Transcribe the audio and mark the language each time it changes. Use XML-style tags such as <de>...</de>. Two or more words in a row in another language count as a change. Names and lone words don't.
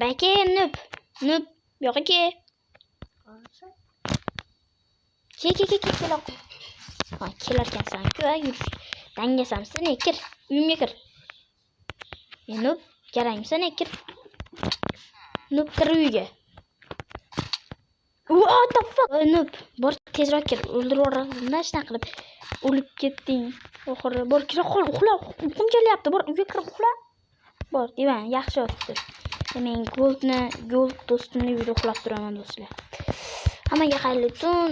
<uz>Bayke, Nub, bu yoqqa kel. Kel. Ha, kelarkansan-ku, yur. Dangasamsan, kir. Uyimga kir. Nub, garangsan, kir. Nub, kir uyga.</uz> <en>What the fuck?</en> <uz>Nub, bor tezroq kir. O'ldirib yubordim-da, shuna qilib. O'lib ketding. Oxiri bor kira qol, uxla. Uyqum kelyapti. Bor uyga kirib uxla. Bor, deyman, yaxshi yotibdi. Men gold do'stimni uyda uxlab turaman do'stlar. Hammaga xayrli tun.</uz>